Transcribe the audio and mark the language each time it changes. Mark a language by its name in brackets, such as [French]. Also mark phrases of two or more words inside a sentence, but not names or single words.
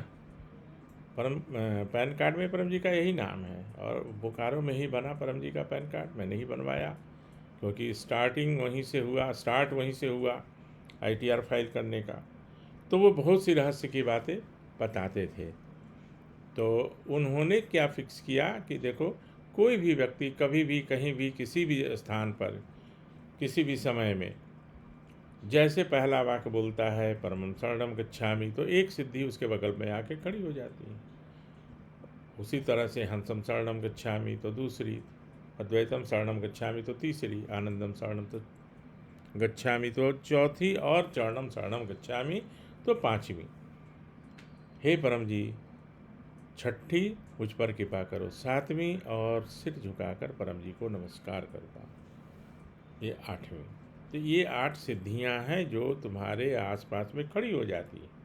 [Hindi] परम [English] PAN card [Hindi] में परम जी का यही नाम है, और बोकारो में ही बना परम जी का [English] PAN card, [Hindi] मैंने ही बनवाया क्योंकि स्टार्टिंग वहीं से हुआ, स्टार्ट वहीं से हुआ [English] ITR file [Hindi] करने का। तो वो बहुत सी रहस्य की बातें बताते थे। तो उन्होंने क्या फिक्स किया कि देखो, कोई भी व्यक्ति कभी भी कहीं भी किसी भी स्थान पर किसी भी समय में जैसे पहला वाक्य बोलता है [Sanskrit] परमं शरणं गच्छामि, [Hindi] तो एक सिद्धि उसके बगल में आके खड़ी हो जाती है। उसी तरह से [Sanskrit] हंसं शरणं गच्छामि [Hindi] तो दूसरी, [Sanskrit] अद्वैतम शरणं गच्छामि [Hindi] तो तीसरी, [Sanskrit] आनंदम शरणं तो गच्छामि [Hindi] तो चौथी, और [Sanskrit] चरणम शरणं गच्छामि [Hindi] तो पांचवी। हे परम जी, छठी मुझ पर कृपा करो, सातवीं और सिर झुकाकर परम जी को नमस्कार करता हूँ, ये आठवीं। तो ये 8 सिद्धियाँ हैं जो तुम्हारे आसपास में खड़ी हो जाती है।